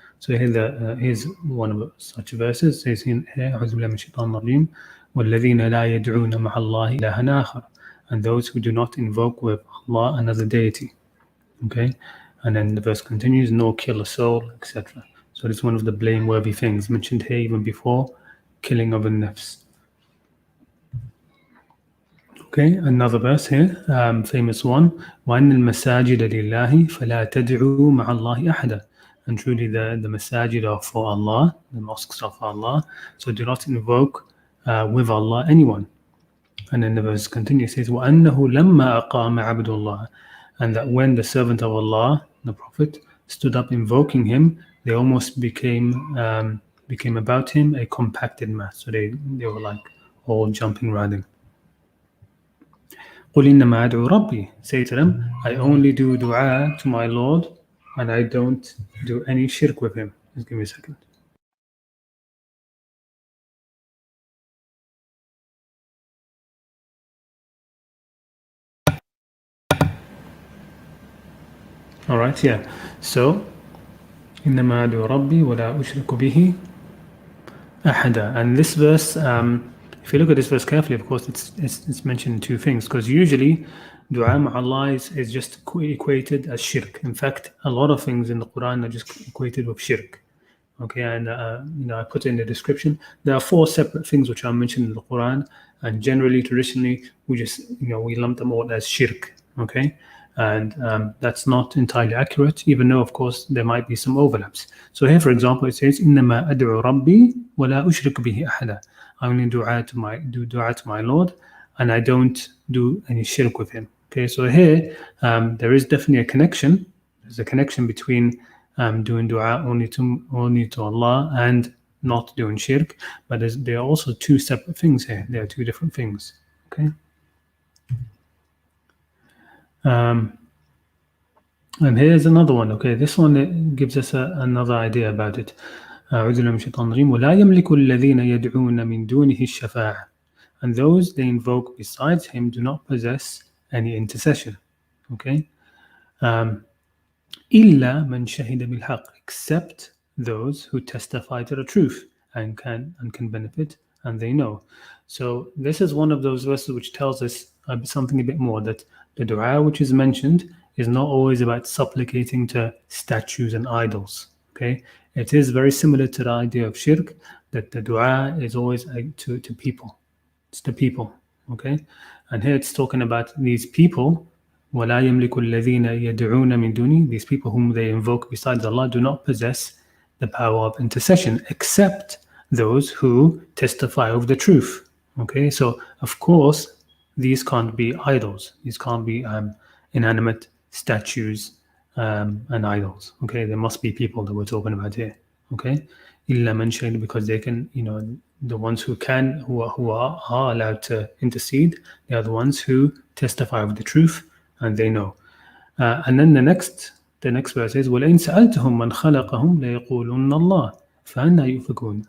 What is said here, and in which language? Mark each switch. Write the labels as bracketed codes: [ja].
[en] So here's one of such verses. It says here, [ar] أعوذ بالله من الشيطان الرجيم والذين لا يدعون مع الله إلها آخر, [en] and those who do not invoke with Allah another deity. Okay, and then the verse continues, nor kill a soul, etc. So it's one of the blameworthy things mentioned here even before killing of a nafs. Okay, another verse here, famous one, [ar] وَأَنَّ الْمَسَاجِدَ لِلَّهِ فَلَا تَدْعُوا مَعَ اللَّهِ أَحَدًا. [en] And truly the masajid are for Allah, the mosques are for Allah, so do not invoke with Allah anyone. And then the verse continues, it says, [ar] وَأَنَّهُ لَمَّا أَقَامَ عَبْدُ اللَّهِ, [en] and that when the servant of Allah, the Prophet, stood up invoking him, they almost became about him a compacted mass. So they were like all jumping around him. [ar] قُلْ إِنَّمَا أَدْعُو رَبِّي. [en] Say to them, I only do dua to my Lord, and I don't do any shirk with him. Just give me a second. All right, yeah. [ar] So, إِنَّمَا أَدْعُو رَبِّي وَلَا أُشْرِكُ بِهِ أَحَدًا. [en] And this verse, if you look at this verse carefully, of course, it's mentioned two things, because usually dua ma'allah is just equated as shirk. In fact, a lot of things in the Quran are just equated with shirk. Okay, and I put in the description, there are 4 separate things which are mentioned in the Quran, and generally, traditionally, we just we lump them all as shirk. Okay, And that's not entirely accurate, even though, of course, there might be some overlaps. So here, for example, it says, [ar] إِنَّمَا أَدْعُ رَبِّي وَلَا أُشْرِكُ بِهِ أَحَدًا. [en] I only do dua to my Lord, and I don't do any shirk with him. Okay, so here there is definitely a connection. There's a connection between doing dua only to Allah and not doing shirk, but there are also two separate things here. There are two different things. Okay. And here's another one. Okay, this one gives us another idea about it. [ar] أعوذ بالله من الشيطان الرجيم ولا يملك الذين يدعون من دونه الشفاعة, [en] and those they invoke besides him do not possess any intercession. Okay. [ar] إلا من شهد بالحق, [en] except those who testify to the truth and can benefit, and they know. So this is one of those verses which tells us something a bit more, that the dua which is mentioned is not always about supplicating to statues and idols. Okay, it is very similar to the idea of shirk, that the dua is always to people. It's the people. Okay, and here it's talking about these people. [ar] وَلَا يَمْلِكُ الَّذِينَ يَدْعُونَ مِن دُونِهِ, [en] these people whom they invoke besides Allah do not possess the power of intercession, except those who testify of the truth. Okay, so of course these can't be idols. These can't be inanimate statues and idols. Okay, there must be people that we're talking about here. Okay, [ar] إِلَّا مَنْ شَهِدَ, [en] because they can, the ones who are allowed to intercede, they are the ones who testify of the truth, and they know. And then the next verse is [ar] وَلَئِنْ سَأَلْتَهُمْ مَنْ خَلَقَهُمْ لَيَقُولُنَّ اللَّهُ فَأَنَّى يُؤْفَكُونَ.